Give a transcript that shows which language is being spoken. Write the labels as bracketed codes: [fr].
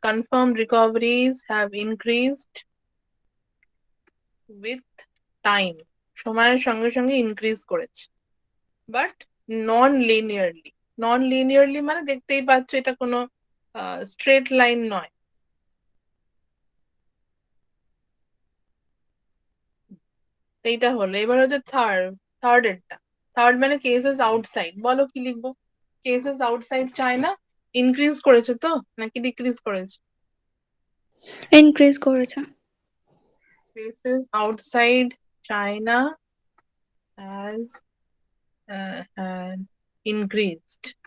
[en] Confirmed recoveries have increased with time. [bn] সময়ের সঙ্গে সঙ্গে ইনক্রিজ করেছে, [en] But non linearly. [bn] Non linearly মানে দেখতেই পাচ্ছ এটা কোনো স্ট্রেট লাইন নয়। এইটা হলো। এবার হচ্ছে থার্ড এরটা। থার্ড মানে কেসেস আউটসাইড। বলো কি লিখবো? কেসেস আউটসাইড চায়না ইনক্রিজ করেছে তো নাকি ডিক্রিজ করেছে? ইনক্রিজ করেছে। [en] Cases outside China has had increased.